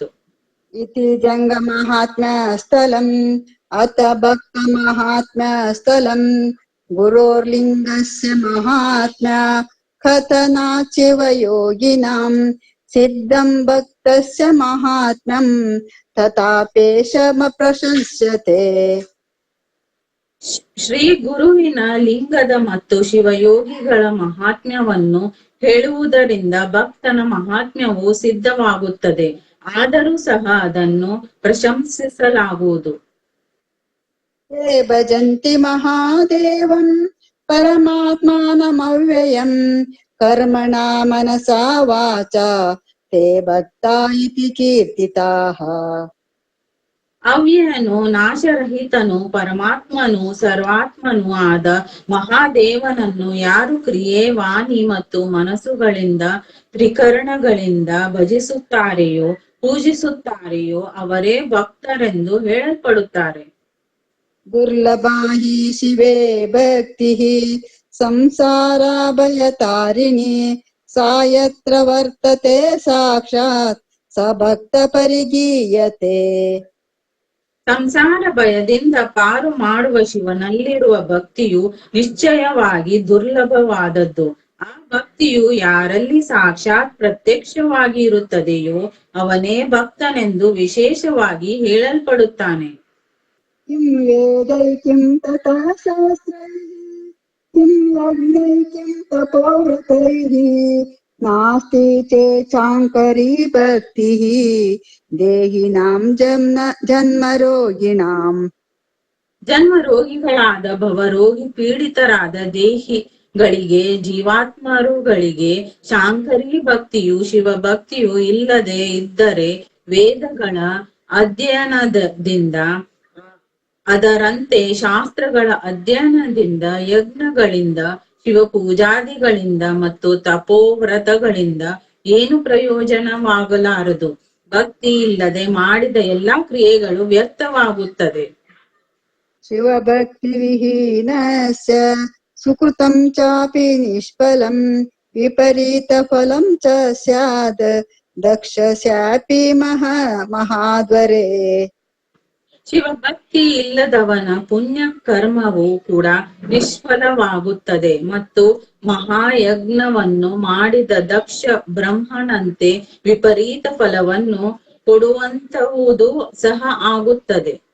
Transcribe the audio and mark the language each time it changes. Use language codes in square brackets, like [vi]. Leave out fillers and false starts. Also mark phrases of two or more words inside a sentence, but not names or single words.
[sa] ಇತಿ ಜಂಗಮಹಾತ್ಮ್ಯ ಸ್ಥಳಂ ಅತ ಭಕ್ತ ಮಹಾತ್ಮ್ಯ ಸ್ಥಳಂ ಗುರೋರ್ಲಿಂಗಸ್ಯ ಮಹಾತ್ಮ್ಯ ಕಥನಾತ್ ಶಿವಯೋಗಿನಾಂ ಸಿದ್ಧಂ ಭಕ್ತಸ್ಯ ಮಹಾತ್ಮ್ಯಂ ತಥಾಪೇಶಮ ಪ್ರಶಂಸ್ಯತೆ. [kn] ಶ್ರೀ ಗುರುವಿನ ಲಿಂಗದ ಮತ್ತು ಶಿವಯೋಗಿಗಳ ಮಹಾತ್ಮ್ಯವನ್ನು ಹೇಳುವುದರಿಂದ ಭಕ್ತನ ಮಹಾತ್ಮ್ಯವು ಸಿದ್ಧವಾಗುತ್ತದೆ. ಆದರೂ ಸಹ ಅದನ್ನು ಪ್ರಶಂಸಿಸಲಾಗುವುದು. [sa] ಯೇ ಭಜಂತಿ ಮಹಾದೇವಂ ಪರಮಾತ್ಮಾನಮವ್ಯಯಂ ಕರ್ಮಣ ಮನಸಾ ವಾಚಾ ತೇ ಭಕ್ತಾ ಇತಿ ಕೀರ್ತಿತಾಃ. [kn] ಅವ್ಯಯನು, ನಾಶರಹಿತನು, ಪರಮಾತ್ಮನು, ಸರ್ವಾತ್ಮನೂ ಆದ ಮಹಾದೇವನನ್ನು ಯಾರು ಕ್ರಿಯೆ, ವಾಣಿ ಮತ್ತು ಮನಸ್ಸುಗಳಿಂದ, ತ್ರಿಕರಣಗಳಿಂದ ಭಜಿಸುತ್ತಾರೆಯೋ, ಪೂಜಿಸುತ್ತಾರೆಯೋ ಅವರೇ ಭಕ್ತರೆಂದು ಹೇಳಲ್ಪಡುತ್ತಾರೆ. [sa] ದುರ್ಲಭಾ ಹಿ ಶಿವೇ ಭಕ್ತಿಃ ಸಂಸಾರ ಭಯತಾರಿಣಿ ಸಾ ಯತ್ರ ವರ್ತತೆ ಸಾಕ್ಷಾತ್ ಸ ಭಕ್ತ ಪರಿಗೀಯತೆ. [kn] ಸಂಸಾರ ಭಯದಿಂದ ಪಾರು ಮಾಡುವ ಶಿವನಲ್ಲಿರುವ ಭಕ್ತಿಯು ನಿಶ್ಚಯವಾಗಿ ದುರ್ಲಭವಾದದ್ದು. ಆ ಭಕ್ತಿಯು ಯಾರಲ್ಲಿ ಸಾಕ್ಷಾತ್ ಪ್ರತ್ಯಕ್ಷವಾಗಿ ಇರುತ್ತದೆಯೋ ಅವನೇ ಭಕ್ತನೆಂದು ವಿಶೇಷವಾಗಿ ಹೇಳಲ್ಪಡುತ್ತಾನೆ. [sa] ಕಿಂ ವೇದೈ ಕಿಂ ತಥಾ ಶಾಸ್ತ್ರೈಃ ಕಿಂ ಯಜ್ಞೈ ಕಿಂ ತಪೋವ್ರತೈಃ ನಾಸ್ತಿ ಚೇಚಾಂಕರೀ ಭಕ್ತಿಃ ದೇಹಿನಾಂ ಜನ್ಮರೋಗಿಣಾಂ. [kn] ಜನ್ಮ ರೋಗಿಗಳಾದ ಭವರೋಗಿ ಪೀಡಿತರಾದ ದೇಹಿಗಳಿಗೆ, ಜೀವಾತ್ಮರುಗಳಿಗೆ ಶಾಂಕರಿ ಭಕ್ತಿಯು, ಶಿವಭಕ್ತಿಯು ಇಲ್ಲದೆ ಇದ್ದರೆ ವೇದಗಳ ಅಧ್ಯಯನದಿಂದ, ಅದರಂತೆ ಶಾಸ್ತ್ರಗಳ ಅಧ್ಯಯನದಿಂದ, ಯಜ್ಞಗಳಿಂದ, ಶಿವಪೂಜಾದಿಗಳಿಂದ ಮತ್ತು ತಪೋವ್ರತಗಳಿಂದ ಏನು ಪ್ರಯೋಜನವಾಗಲಾರದು. ಭಕ್ತಿ ಇಲ್ಲದೆ ಮಾಡಿದ ಎಲ್ಲಾ ಕ್ರಿಯೆಗಳು ವ್ಯರ್ಥವಾಗುತ್ತದೆ. [sa] ಶಿವಭಕ್ತಿ ವಿಹೀನಸ್ಯ ಸುಕೃತಂ ಚಾಪಿ ನಿಷ್ಫಲಂ ವಿಪರೀತ ಫಲಂ ಚ ಸ್ಯಾದ್ ದಕ್ಷಸ್ಯಾಪಿ ಮಹಾದ್ವರೇ. [kn] ಶಿವಭಕ್ತಿ ಇಲ್ಲದವನ ಪುಣ್ಯ ಕರ್ಮವು ಕೂಡ ನಿಷ್ಫಲವಾಗುತ್ತದೆ ಮತ್ತು ಮಹಾಯಜ್ಞವನ್ನು ಮಾಡಿದ ದಕ್ಷ ಬ್ರಹ್ಮನಂತೆ ವಿಪರೀತ ಫಲವನ್ನು ಕೊಡುವಂತಹುದು ಸಹ ಆಗುತ್ತದೆ.